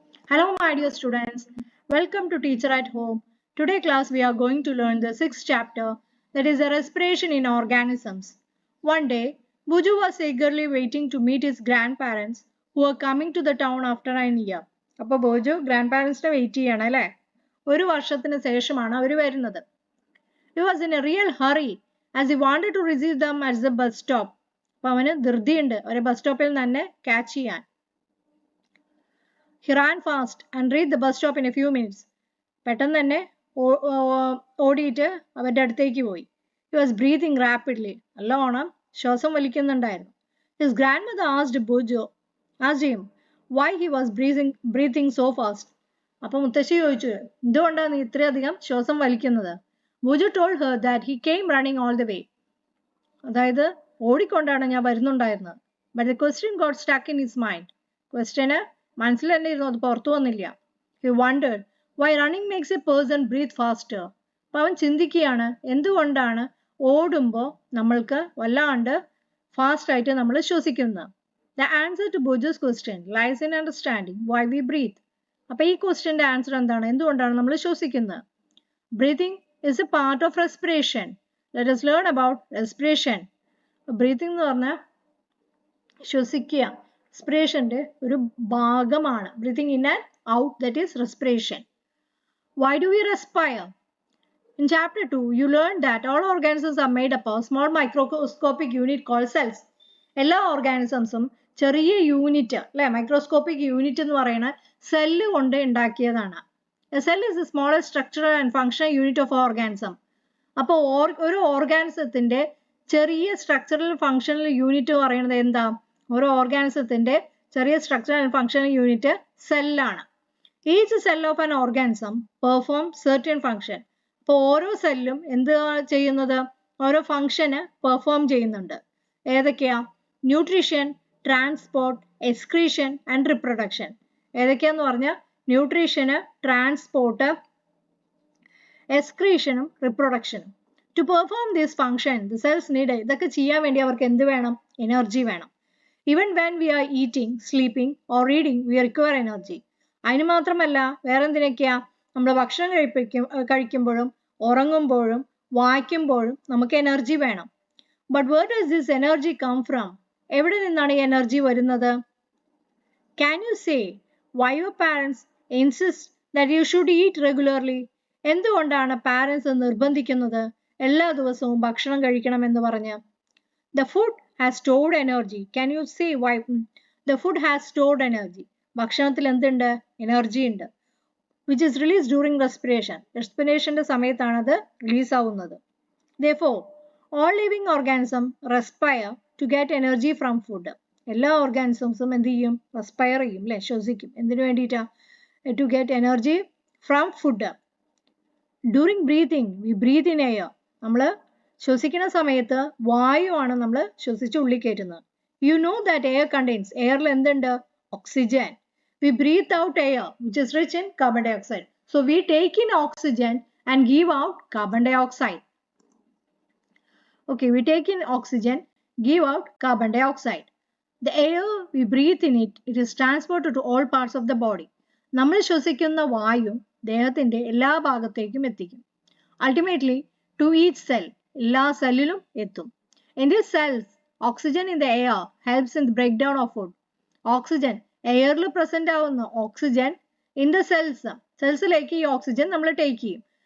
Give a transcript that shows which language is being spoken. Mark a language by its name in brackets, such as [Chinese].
[English] Hello my dear students, welcome to Teacher at Home. Today class we are going to learn the 6th chapter, that is the respiration in organisms. One day, Buju was eagerly waiting to meet his grandparents who were coming to the town after an year. [Malayalam] അപ്പോൾ ബോജു grand wait ചെയ്യണം അല്ലേ? ഒരു വർഷത്തിന് ശേഷമാണ് അവർ വരുന്നത്. [English] He was in a real hurry as he wanted to receive them at the bus stop. [Malayalam] അപ്പോൾ അവന് ധൃതിയുണ്ട് അവരെ ബസ് സ്റ്റോപ്പിൽ തന്നെ ക്യാച്ച് ചെയ്യാൻ. [English] He ran fast and reached the bus stop in a few minutes. [Malayalam] പെട്ടെന്ന് തന്നെ ഓടിയിട്ട് അവരുടെ അടുത്തേക്ക് പോയി. [English] He was breathing rapidly. [Malayalam] നല്ലോണം ശ്വാസം വലിക്കുന്നുണ്ടായിരുന്നു. [English] His grandmother asked him why he was breathing so fast. [Malayalam] അപ്പോൾ മുത്തശ്ശി ചോദിച്ചു എന്തുകൊണ്ടാണ് നീ ഇത്രയധികം ശ്വാസം വലിക്കുന്നത്? [English] Buju told her that he came running all the way. [Malayalam] അതായത് ഓടിക്കൊണ്ടാണ് ഞാൻ വരുന്നുണ്ടായിരുന്നത്. [English] But the question got stuck in his mind. [Malayalam] Question മനസ്സിൽ തന്നെ ഇരുന്നു, അത് പുറത്തു വന്നില്ല. [English] He wondered why running makes a person breathe faster. [Malayalam] അപ്പം അവൻ ചിന്തിക്കുകയാണ് എന്തുകൊണ്ടാണ് ഓടുമ്പോൾ നമ്മൾക്ക് വല്ലാണ്ട് ഫാസ്റ്റ് ആയിട്ട് നമ്മൾ ശ്വസിക്കുന്നത്. [English] The answer to Buju's question lies in understanding why we breathe. [Malayalam] അപ്പം ഈ ക്വസ്റ്റ്യൻ്റെ ആൻസർ എന്താണ്? എന്തുകൊണ്ടാണ് നമ്മൾ ശ്വസിക്കുന്നത്? [English] Breathing is a part of respiration. Let us learn about respiration. [Malayalam] Breathing എന്ന് പറഞ്ഞാൽ ശ്വസിക്കുക റെസ്പിറേഷൻ്റെ ഒരു ഭാഗമാണ്. [English] Breathing in and out, that is respiration. Why do we respire? In chapter 2, you learned that all organisms are made up of small microscopic unit called cells. [Malayalam] എല്ലാ ഓർഗാനിസംസും ചെറിയ unit അല്ലെ, microscopic unit എന്ന് പറയുന്ന cell കൊണ്ട് ഉണ്ടാക്കിയതാണ്. [English] A cell is the smallest structural and functional unit of organism. [Malayalam] അപ്പോൾ ഒരു ഓർഗാനിസത്തിന്റെ ചെറിയ സ്ട്രക്ചറൽ ഫങ്ഷണൽ യൂണിറ്റ് പറയുന്നത് എന്താ? ഓരോ ഓർഗാനിസത്തിന്റെ ചെറിയ structural and functional unit സെല്ലാണ്. [English] Each cell of an organism perform certain function. [Malayalam] അപ്പോൾ ഓരോ സെല്ലും എന്ത് ചെയ്യുന്നത്? ഓരോ ഫങ്ഷന് പെർഫോം ചെയ്യുന്നുണ്ട്. ഏതൊക്കെയാ? [English] Nutrition, transport, excretion and reproduction. [Malayalam] ഏതൊക്കെയാന്ന് പറഞ്ഞാൽ nutrition, transport, എക്സ്ക്രീഷനും റിപ്രൊഡക്ഷനും. [English] to perform this function the cells need, [Malayalam] ഇതൊക്കെ ചെയ്യാൻ വേണ്ടി അവർക്ക് എന്ത് വേണം? എനർജി വേണം. [English] Even when we are eating, sleeping or reading, we require energy. [Malayalam] അതിന് മാത്രമല്ല വേറെ എന്തിനൊക്കെയാ? നമ്മൾ ഭക്ഷണം കഴിക്കുമ്പോഴും ഉറങ്ങുമ്പോഴും വായിക്കുമ്പോഴും നമുക്ക് എനർജി വേണം. [English] But where does this energy come from? [Malayalam] എവിടെ നിന്നാണ് ഈ എനർജി വരുന്നത്? [English] Can you say why your parents insist that you should eat regularly? [Malayalam] എന്തുകൊണ്ടാണ് പാരൻസ് നിർബന്ധിക്കുന്നത് എല്ലാ ദിവസവും ഭക്ഷണം കഴിക്കണം എന്ന് പറഞ്ഞ്? [English] The food has stored energy. Can you say why? The food has stored energy. [Malayalam] ഭക്ഷണത്തിൽ എന്തുണ്ട്? എനർജി ഉണ്ട്. [English] Which is released during respiration. [Malayalam] റെസ്പിറേഷന്റെ സമയത്താണ് അത് റിലീസ് ആവുന്നത്. [English] Therefore, all living organisms respire to get energy from food. [Malayalam] എല്ലാ ഓർഗാനിസംസും എന്ത് ചെയ്യും? Respire ചെയ്യും അല്ലെ, ശ്വസിക്കും. എന്തിനു വേണ്ടിയിട്ടാ? [English] To get energy from food. During breathing, we breathe in air. [Malayalam] നമ്മൾ ശ്വസിക്കുന്ന സമയത്ത് വായുവാണ് നമ്മൾ ശ്വസിച്ച് ഉള്ളിൽ കയറ്റുന്നത്. [English] you know that air contains, [Malayalam] എയറിൽ എന്തുണ്ട്? [English] Oxygen. We breathe out air which is rich in carbon dioxide. So we take in oxygen and give out carbon dioxide. Okay, we take in oxygen, give out carbon dioxide. The air we breathe in it is transported to all parts of the body. [Malayalam] നമ്മൾ ശ്വസിക്കുന്ന വായു ദേഹത്തിന്റെ എല്ലാ ഭാഗത്തേക്കും എത്തിക്കും. [English] Ultimately, to each cell, [Malayalam] എല്ലാ സെല്ലിലും എത്തും. [English] In these cells, oxygen in the air helps in the breakdown of food. [Malayalam] Oxygen എയറിൽ present ആവുന്ന ഓക്സിജൻ ഇൻ ദ സെൽസിലേക്ക് ഈ ഓക്സിജൻ നമ്മൾ ടേക്ക് ചെയ്യും.